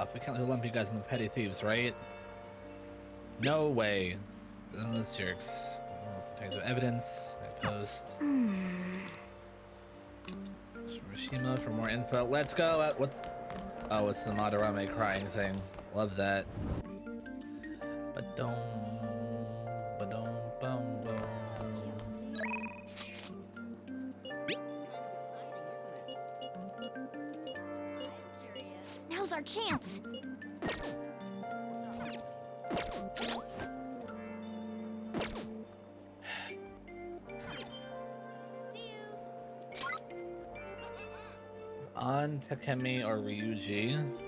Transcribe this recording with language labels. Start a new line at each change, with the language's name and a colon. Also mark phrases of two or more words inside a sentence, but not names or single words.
English: We can't lump you guys in the petty thieves, right? No way. Those jerks. Tags of evidence. I post. Rishima for more info. Let's go. Oh, it's the Madarame crying thing. Love that. Ba-dum, ba-dum, bum, bum. Now's our chance. On Takemi or Ryuji.